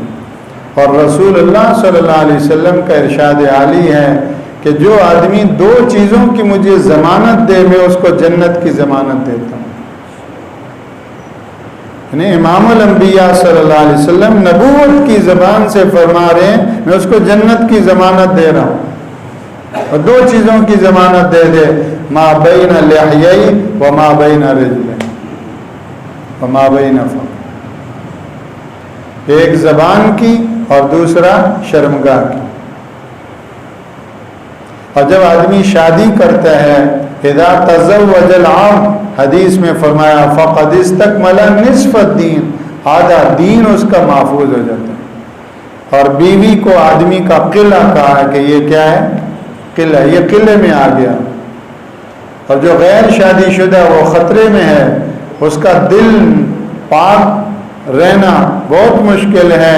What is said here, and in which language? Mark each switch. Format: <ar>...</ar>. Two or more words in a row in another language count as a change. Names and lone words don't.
<ur>اور رسول اللہ</ur> <ar>صلی اللہ علیہ وسلم</ar> <ur>کا ارشاد عالی ہے کہ جو آدمی دو چیزوں کی مجھے ضمانت دے میں اس کو جنت کی ضمانت دیتا ہوں. یعنی امام الانبیاء</ur> <ar>صلی اللہ علیہ وسلم</ar> <ur>نبوت کی زبان سے فرما رہے ہیں میں اس کو جنت کی ضمانت دے رہا ہوں. اور دو چیزوں کی ضمانت دے دے،</ur> <ar>ما بین لحیی و ما بین رجلین و ما بین فم،</ar> <ur>ایک زبان کی اور دوسرا شرمگاہ کی. اور جب آدمی شادی کرتا ہے،</ur> <ar>اذا تزوج العبد،</ar> <ur>حدیث میں فرمایا</ur> <ar>فقد استکمل نصف الدین،</ar> <ur>آدھا دین اس کا محفوظ ہو جاتا ہے. اور بیوی کو آدمی کا قلعہ کہا کہ یہ کیا ہے؟ قلعہ، یہ قلعے میں آ گیا. اور جو غیر شادی شدہ وہ خطرے میں ہے، اس کا دل پاک رہنا بہت مشکل ہے.</ur>